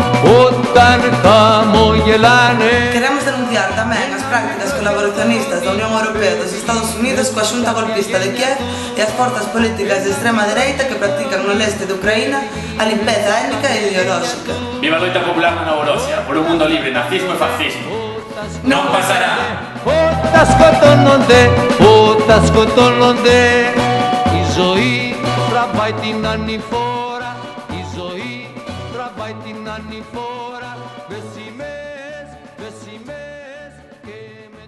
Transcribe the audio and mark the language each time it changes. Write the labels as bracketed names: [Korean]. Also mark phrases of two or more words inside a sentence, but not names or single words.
[Galician] Queremos denunciar tamén as prácticas colaboracionistas da Unión Europea e dos Estados Unidos coa xunta golpista de Kiev e as forzas políticas de extrema dereita que practican no leste de Ucraína a limpeza étnica e ideolóxica. Viva a loita popular na Novorosia por un mundo libre de nazismo e fascismo. Non pasará! [Greek] Ζωή τραβάει την ανηφόρα, η ζωή τραβάει την ανηφόρα, βεσιμές και